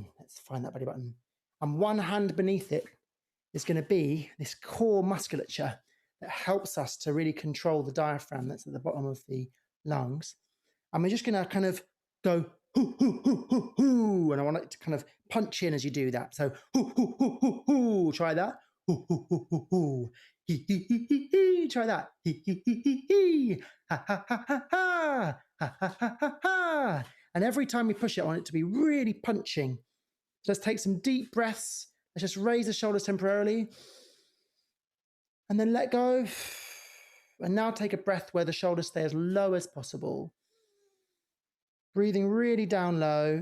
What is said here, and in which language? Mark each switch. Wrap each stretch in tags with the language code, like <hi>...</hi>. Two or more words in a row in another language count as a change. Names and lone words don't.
<en>Let's find that belly button. And one hand beneath it is going to be this core musculature that helps us to really control the diaphragm that's at the bottom of the lungs. And we're just going to kind of go, hoo, hoo, hoo, hoo, hoo. And I want it to kind of punch in as you do that. So, hoo, hoo, hoo, hoo, hoo. Try that. Hoo, hoo, hoo, hoo, hoo. Hee, hee, hee, hee, hee. Try that. Hee, hee, hee, hee, hee. Ha, ha, ha, ha, ha. Ha, ha, ha, ha, ha. And every time we push it, I want it to be really punching. So let's take some deep breaths. Let's just raise the shoulders temporarily. And then let go. And now take a breath where the shoulders stay as low as possible. Breathing really down low.</en>